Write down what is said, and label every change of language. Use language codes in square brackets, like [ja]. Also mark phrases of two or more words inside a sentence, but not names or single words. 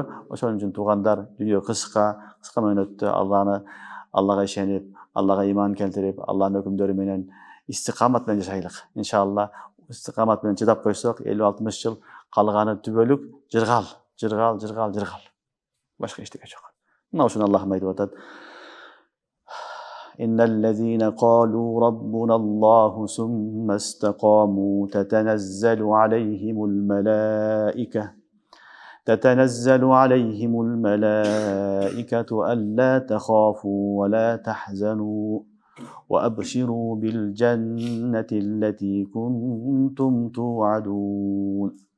[ky] Ошон үчүн туугандар, дүйнө кыска мөөнөттө Аллага ишенип, Аллага иман келтирип, Алланын өкүмдөрү менен истикамат менен жашайлык. Иншалла, истикамат менен чыдап койсок, 50-60 жыл калганы түбөлүк жыргал. Башка эчтеке жок. Мына ушуну Аллах айтып атат: [ar] "إن الذين قالوا ربنا الله ثم استقاموا تتنزل عليهم الملائكة ألا تخافوا ولا تحزنوا وأبشروا بالجنة التي كنتم توعدون